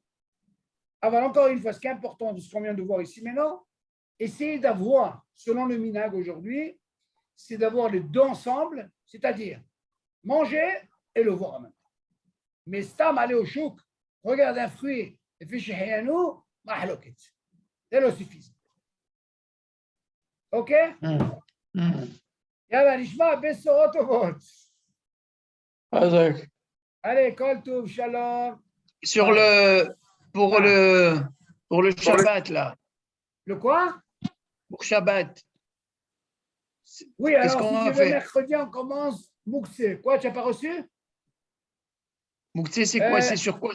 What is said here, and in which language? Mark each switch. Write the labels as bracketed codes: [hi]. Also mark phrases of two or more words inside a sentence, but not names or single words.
[fr] Alors, encore une fois, ce qui est important de ce qu'on vient de voir ici maintenant, essayez d'avoir, selon le minhag aujourd'hui, c'est d'avoir les deux ensemble, c'est-à-dire manger et le voir en même temps. Mais stam aller au chouk, regarde un fruit et fait shehiano, mahloket. C'est le suffisant. Ok? [he] יאללה, נשמע בשורות טובות. Allez, כל טוב, שלום. [fr] Sur pour le Shabbat, là, Le quoi? pour Shabbat, Oui, qu'est-ce alors qu'on si a tu veux fait? mercredi, on commence Mouxé. Quoi, tu n'as pas reçu? Mouktsé, c'est quoi? C'est sur quoi?